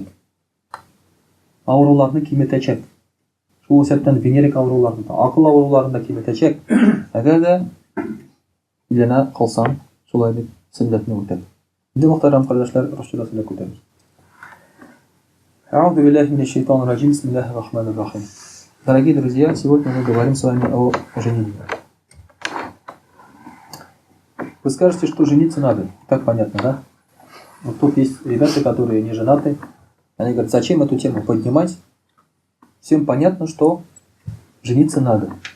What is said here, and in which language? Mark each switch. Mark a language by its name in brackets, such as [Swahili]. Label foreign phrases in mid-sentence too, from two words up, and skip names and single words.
[Tatar] Авыруларны киметәчәк. Шул исәптән венерик авыруларны, акыл авыруларны да киметәчәк. Әгәр дә өйләнә калсаң, шулай дип сөннәтне үтәп. Инде мөхтәрәм кардәшләр, рәсүләлләһ күтәрәбез. [Arabic] أعوذ بالله من الشيطان الرجيم. بسم الله الرحمن الرحيم. [Russian] Дорогие друзья, сегодня мы говорим с вами о женитьбе. Вы скажете, что жениться надо. Так понятно, да? Вот тут есть ребята, которые не женаты. Они говорят, зачем эту тему поднимать? Всем понятно, что жениться надо.